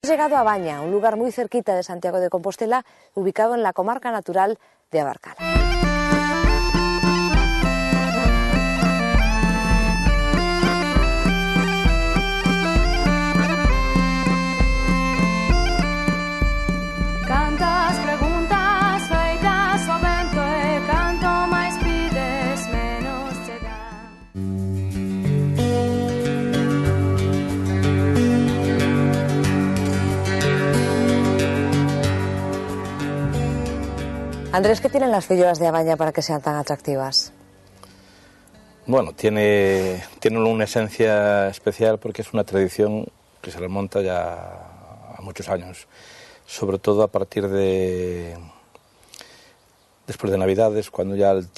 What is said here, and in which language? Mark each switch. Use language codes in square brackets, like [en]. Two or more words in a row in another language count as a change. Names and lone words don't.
[es] Hemos llegado a Baña, un lugar muy cerquita de Santiago de Compostela, ubicado en la comarca natural de Abarcal. [gl] Cantas, preguntas, feitas o vento e canto máis pides, menos che dá. [es] Andrés, ¿qué tienen las filloas de Baña para que sean tan atractivas? Bueno, tiene una esencia especial porque es una tradición que se remonta ya a muchos años, sobre todo a partir de después de Navidades, cuando ya el